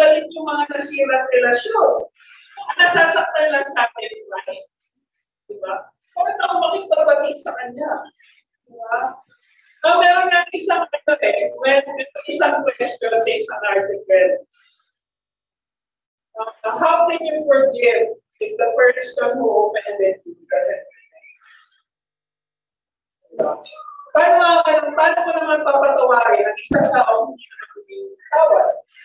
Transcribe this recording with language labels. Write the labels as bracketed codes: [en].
[tl] yung mga nasirang relasyon. Nasasaktan lang sa akin, right? Diba? Bakit ako makipagbati sa kanya? Diba? Meron nga isang isang question sa isang article. [en] How can you forgive if the person who offended you doesn't repent? [tl] Diba? Paano mo naman papatawarin ang isang tao hindi na nagpapatawad?